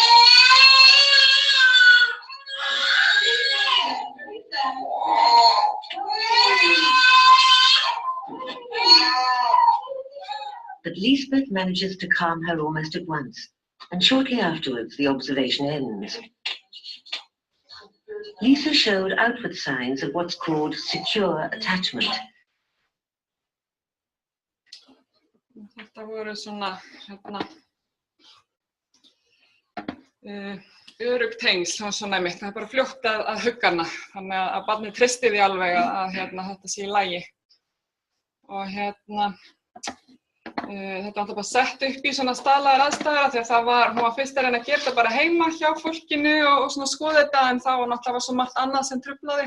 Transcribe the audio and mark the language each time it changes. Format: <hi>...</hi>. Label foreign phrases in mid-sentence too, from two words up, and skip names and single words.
<en>But Lisbeth manages to calm her almost at once, and shortly afterwards the observation ends. Lisa showed outward signs of what's called secure attachment.</en> <is>Þetta voru svona örugg tengsl, svona einmitt. Það er bara fljótt að hugga hana, þannig að barnið treysti því alveg að þetta sé í lagi. Og þetta var bara sett upp í svona staðlaðar aðstæður því að hún var fyrst að reyna að gera þetta bara heima hjá fólkinu og svona skoða þetta, en það var náttúrulega svo margt annað sem truflaði.</is>